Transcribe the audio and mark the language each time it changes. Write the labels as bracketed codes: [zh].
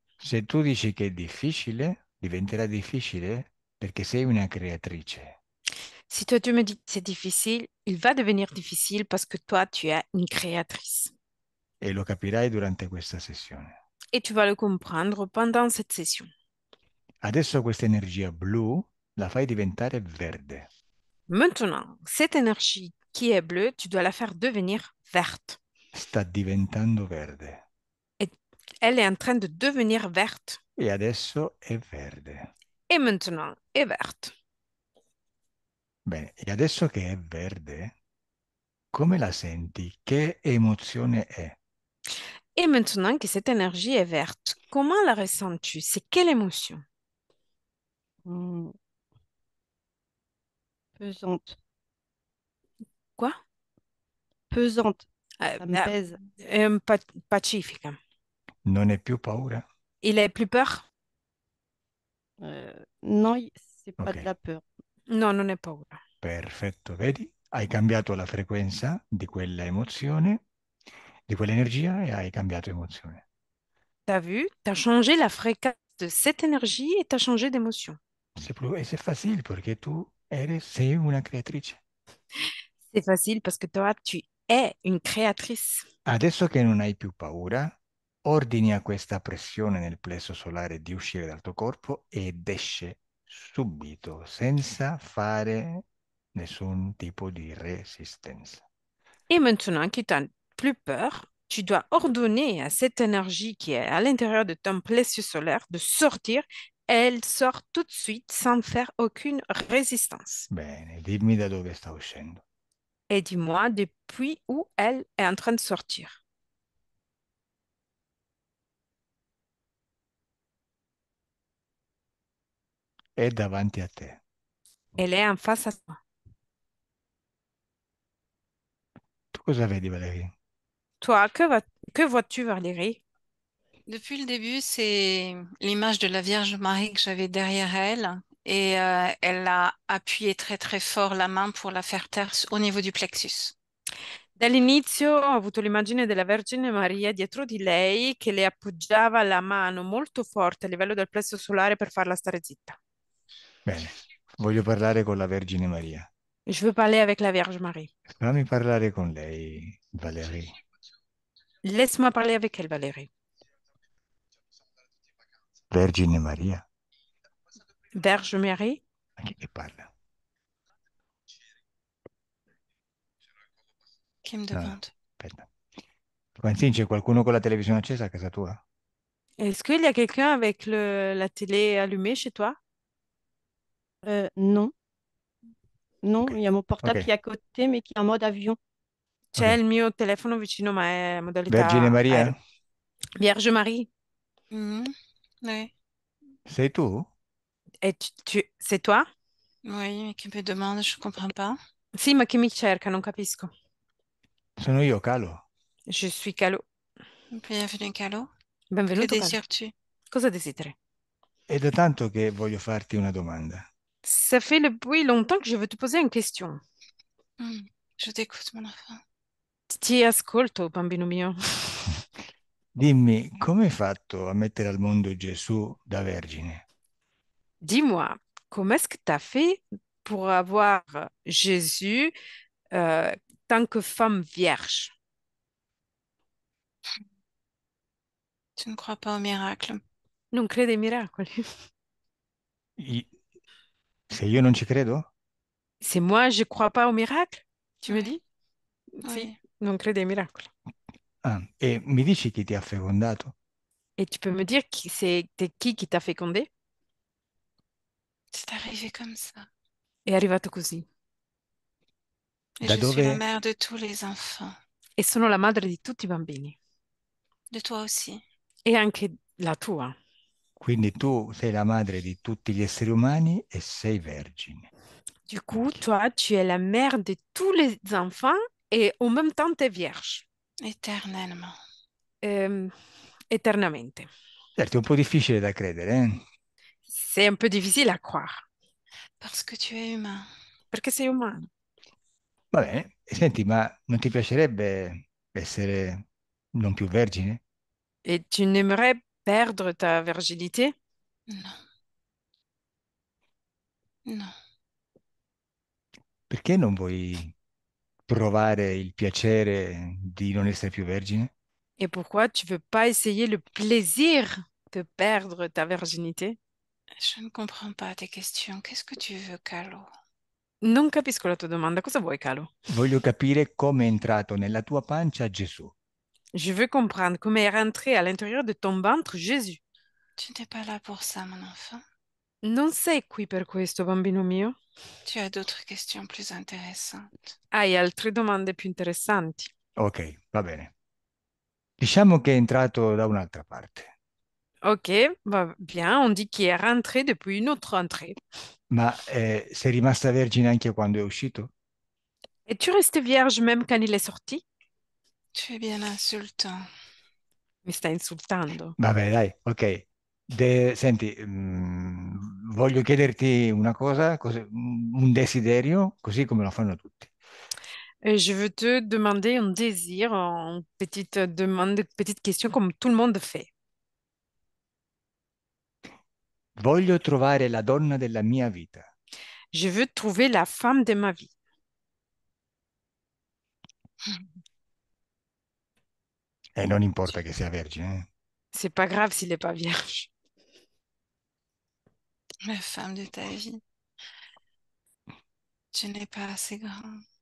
[it] Se tu dici che è difficile, diventerà difficile perché sei una creatrice. [fr] Si toi tu me dis que c'est difficile, il va devenir difficile parce que toi tu es une créatrice. [it] E lo capirai durante questa sessione. [fr] Et tu vas le comprendre pendant cette session. [it] Adesso questa energia blu la fai diventare verde. [fr] Maintenant, cette énergie qui est bleue, tu dois la faire devenir verte. [it] Sta diventando verde. [fr] Et elle est en train de devenir verte. [it] E adesso è verde. [fr] Et maintenant, est verte. [it] Bene, e adesso che è verde, come la senti? Che emozione è? [fr] Et maintenant que cette énergie est verte, comment la ressens-tu? C'est quelle émotion? [it] Mm, pesante. [fr] Quoi? [it] Pesante. Euh, [fr] Ça me euh, pèse. [it] Pacifica. Non è più paura? [fr] Il est plus peur? Non, c'est pas Ok, de la peur. [it] Non, non è paura. perfetto, vedi? Hai cambiato la frequenza di quella emozione, di quell'energia e hai cambiato emozione. [fr] T'as vu? T'as changé la fréquence de cette énergie et t'as changé d'émotion. C'est facile [it] perché tu sei una creatrice. [fr] C'est facile parce que toi, tu es une créatrice. [it] Adesso che non hai più paura, ordini a questa pressione nel plesso solare di uscire dal tuo corpo ed esce subito, senza fare nessun tipo di resistenza. [fr] Et maintenant que tu n'as plus peur, tu dois ordonner à cette énergie qui est à l'intérieur de ton plexus solaire de sortir. Elle sort tout de suite sans faire aucune résistance. [it] Bene, dimmi da dove sta uscendo. [fr] Et dis-moi depuis où elle est en train de sortir. [it] È davanti a te. [fr] Elle est en face à toi. [it] Tu cosa vedi, Valeria? [fr] Toi, que vois-tu, Valérie? Depuis le début, c'est l'image de la Vierge Marie que j'avais derrière elle et elle a appuyé très très fort la main pour la faire taire au niveau du plexus. [it] Dall'inizio ho avuto l'immagine della Vergine Maria dietro di lei che le appoggiava la mano molto forte a livello del plesso solare per farla stare zitta. Bene, voglio parlare con la Vergine Maria. [fr] Je veux parler avec la Vierge Marie. [it] Fammi parlare con lei, Valerie. [fr] Laisse-moi parler avec elle, Valérie. [it] Vergine Maria? [fr] Vierge Marie? [it] A chi che parla? [fr] Qui me [it] No, no, [fr] demande. [it] aspetta. Quentin, c'è qualcuno con la televisione accesa a casa tua? [fr] Est-ce qu'il y a quelqu'un avec la télé allumée chez toi? Non, non, Ok, il y a mon portable qui est à côté, mais qui est en mode avion. [it] C'è ok. il mio telefono vicino, ma è Vergine Maria? aereo. [fr] Vierge Marie? Mhm. Oui, [it] Sei tu? [fr] E c'est toi? oui, mais qui me demande, je comprends pas. [it] Sì, ma chi mi cerca? Non capisco. Sono io, Calo. [fr] Je suis Calo. Bienvenue, Calo. Que [it] Benvenuto, Calo. [fr] désires-tu? [it] Cosa desideri? È da tanto che voglio farti una domanda. [fr] Ça fait depuis longtemps que je veux te poser une question. Hmm, je t'écoute, mon enfant. [it] Ti ascolto, bambino mio. Dimmi, come hai fatto a mettere al mondo Gesù da vergine? [fr] Dis-moi, comment est-ce que tu as fait pour avoir Jésus euh, tant que femme vierge? Tu ne crois pas au miracle? [it] Non crede ai miracoli. I- Se io non ci credo? [fr] C'est moi, je crois pas aux miracles, tu me Oui, dis? Si, oui. [it] non crede ai miracoli. Ah, e mi dici chi ti ha fecondato? [fr] Et tu peux me dire c'est qui t'a fécondé? C'est arrivé comme ça. [it] È arrivato così. [fr] Et [it] Da [fr] je suis la [it] dove? [fr] mère de tous les enfants. [it] E sono la madre di tutti i bambini. [fr] De toi aussi. [it] E anche la tua. Quindi tu sei la madre di tutti gli esseri umani e sei vergine. [fr] Du coup, toi, tu es la mère de tous les enfants et en même temps, tu es vierge. Éternellement. [it] Euh, Éternamente. Certo, è un po' difficile da credere, eh? [fr] C'est un peu difficile à croire, Parce que tu es humain. [it] perché sei umano. Va bene. E senti, ma non ti piacerebbe essere non più vergine? [fr] Et tu n'aimerais perdre ta virginité? [it] Non, non. Perché non vuoi provare il piacere di non essere più vergine? [fr] Et pourquoi tu veux pas essayer le plaisir de perdre ta virginité? Je ne comprends pas tes questions. Qu'est-ce que tu veux, Calo? [it] Non capisco la tua domanda. Cosa vuoi, Calo? Voglio capire come è entrato nella tua pancia Gesù. [fr] Je veux comprendre comment est rentré à l'intérieur de ton ventre Jésus. Tu n'es pas là pour ça, mon enfant. [it] Non sei qui per questo, bambino mio? [fr] Tu as d'autres questions plus intéressantes. [it] Hai altre domande più interessanti. Ok, va bene. Diciamo che è entrato da un'altra parte. [fr] Ok, va bien, on dit qu'il est rentré depuis une autre entrée. [it] Ma sei rimasta vergine anche quando è uscito? [fr] Es-tu resté vierge même quand il est sorti? Tu es bien insultant. [it] Mi stai insultando. Vabbè, dai, ok. Senti, voglio chiederti una cosa, un desiderio, così come lo fanno tutti. [fr] Et je veux te demander un désir, une petite demande, petite question comme tout le monde fait. [it] Voglio trovare la donna della mia vita. [fr] Je veux trouver la femme de ma vie. [it] E non importa che sia vergine, [fr] C'est pas grave s'il n'est pas vierge. La femme de ta vie, tu n'es pas assez grand.